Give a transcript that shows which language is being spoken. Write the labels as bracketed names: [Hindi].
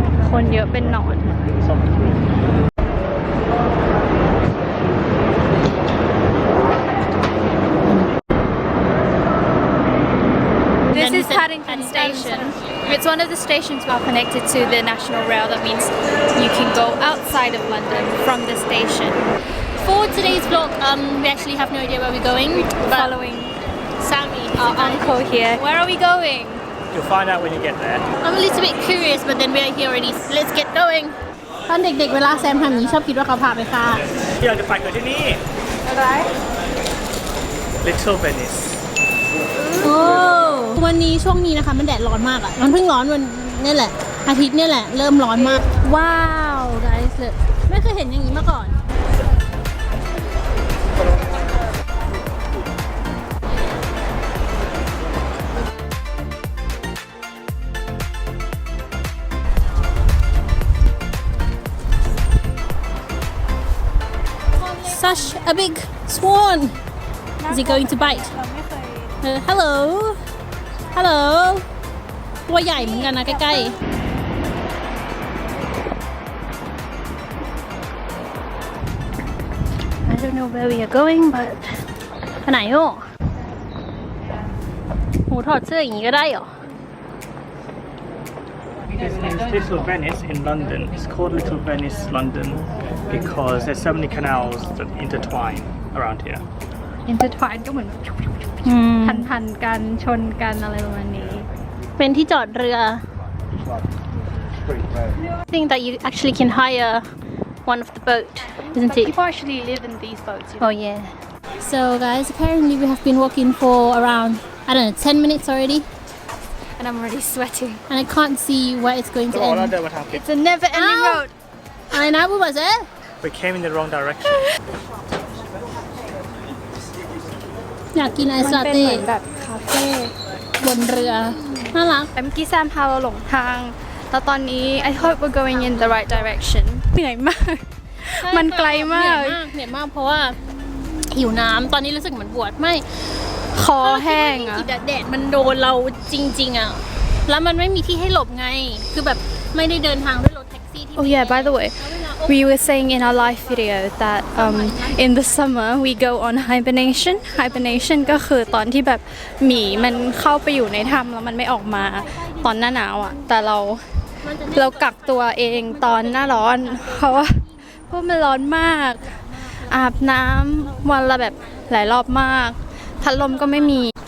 [Thai] คนเยอะเป็นหนอน [English] This is Paddington Station. It's one of the stations well connected to the National Rail. That means you can go outside of London from the station. For today's vlog, we actually have no idea where we're going. But Following Sammy, our uncle here. Where are we going? You'll find out when you get there. I'm a little bit curious, but then we're here already. Let's get going. [Thai] ตอนเด็กๆเวลาแซมทำอย่างนี้ชอบคิดว่าเขาพาไปค่ะ ที่เราจะไปคือที่นี่ อะไร [English] Little Venice [Thai] โอ้วันนี้ช่วงนี้นะคะมันแดดร้อนมากอ่ะมันเพิ่งร้อนวันนี่แหละอาทิตย์นี่แหละเริ่มร้อนมากว้าว guys เลยไม่เคยเห็นอย่างนี้มาก่อน [English] Such a big swan is he going to bite hello hello [Thai] ตัวใหญ่เหมือนกันนะใกล้ๆ [English] I don't know where we are going but [Thai] ไปไหนโอ้โหถอดเสื้ออย่างนี้ก็ได้เหรอ [English] This is Little Venice in London. It's called Little Venice London because there's so many canals that intertwine around here. [Thai] Intertwine ก็เหมือนพันกันชนกันอะไรประมาณนี้ เป็นที่จอดเรือ [English] I think that you actually can hire one of the boat isn't it People actually live in these boats. oh yeah so guys apparently we have been walking for around I don't know 10 minutes already And I'm already sweating. and I can't see where it's going to [Thai] เรา [English] end [Thai] เดินมาทางผิด [English] It's a never-ending Ow. road. [Thai] อะไรนะพูดว่าเจ๊ [English] We came in the wrong direction. [Thai] อยากกินไอซ์ มั ลาน เป็น เต้ เหมือนแบบคาเฟ่ บนเรือน่ารัก แต่เมื่อกี้แซมพาเราหลงทาง แล้วตอนนี้ [English] I hope we're going in the right direction [Thai] เหนื่อยมาก มันไกลมาก เหนื่อยมากเพราะว่าหิวน้ำตอนนี้รู้สึกเหมือนปวดไม่ คอแห้งอ่ะ แดดมันโดนเราจริงๆอ่ะแล้วมันไม่มีที่ให้หลบไงคือแบบไม่ได้เดินทางด้วยรถแท็กซี่ที่ [English] Oh yeah, by the way, we were saying in our live video that in the summer we go on hibernation. [Thai] Hibernation ก็คือตอนที่แบบหมีมันเข้าไปอยู่ในถ้ำแล้วมันไม่ออกมาตอนหน้าหนาวอ่ะ แต่เรากักตัวเองตอนหน้าร้อน เพราะว่ามันร้อนมาก อาบน้ำวันละแบบหลายรอบมาก พัดลมก็ไม่มี